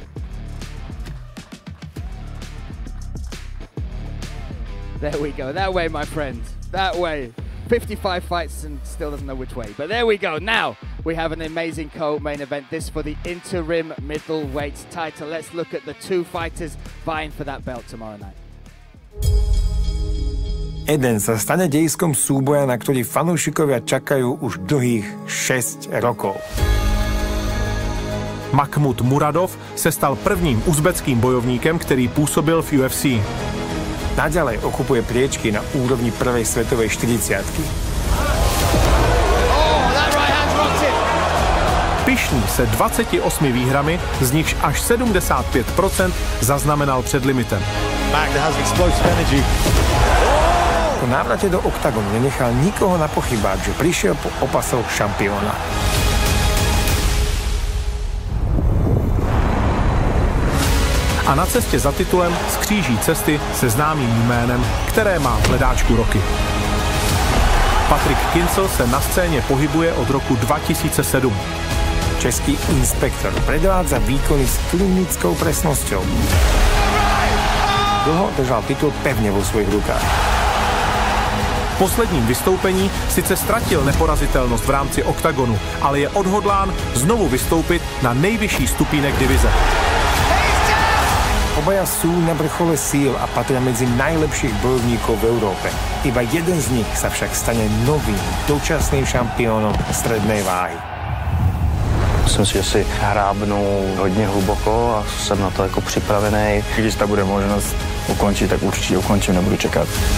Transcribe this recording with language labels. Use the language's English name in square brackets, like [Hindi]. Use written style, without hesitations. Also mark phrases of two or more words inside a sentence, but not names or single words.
[English] There we go. That way, my friend. That way. 55 fights and still doesn't know which way. But there we go. Now we have an amazing co-main event. This for the interim middleweight title. Let's look at the two fighters vying for that belt tomorrow night. [Slovak] Jeden sa stane dejiskom súboja, na ktorý fanúšikovia čakajú už dlhých 6 rokov. [Czech] Makhmud Muradov se stal prvním uzbeckým bojovníkem, který působil v UFC. [Slovak] Naďalej okupuje priečky na úrovni prvej svetovej 40-ky. [Czech] Pyšný se 28 výhrami, z nichž až 75% zaznamenal před limitem. [Slovak] Po návrate do Oktagonu nenechal nikoho na pochybách, že prišiel po opasoch šampióna. [Czech] A na cestě za titulem skříží cesty se známým jménem, které má v hledáčku roky. Patrik Kincl se na scéně pohybuje od roku 2007. [Slovak] Český inspektor predvádza výkony s klinickou presnosťou. Dlho držal titul pevne vo svojich rukách. [Czech] V posledním vystoupení sice ztratil neporazitelnost v rámci Oktagonu, ale je odhodlán znovu vystoupit na nejvyšší stupínek divize. [Slovak] Obaja sú na vrchole síl a patria medzi najlepších bojovníkov v Európe. Iba jeden z nich sa však stane novým, dočasným šampiónom strednej váhy. [Czech] Myslím si, že si hrábnu hodně hluboko a jsem na to jako připravený. Když ta bude možnost ukončit, tak určitě ukončím, nebudu čekat.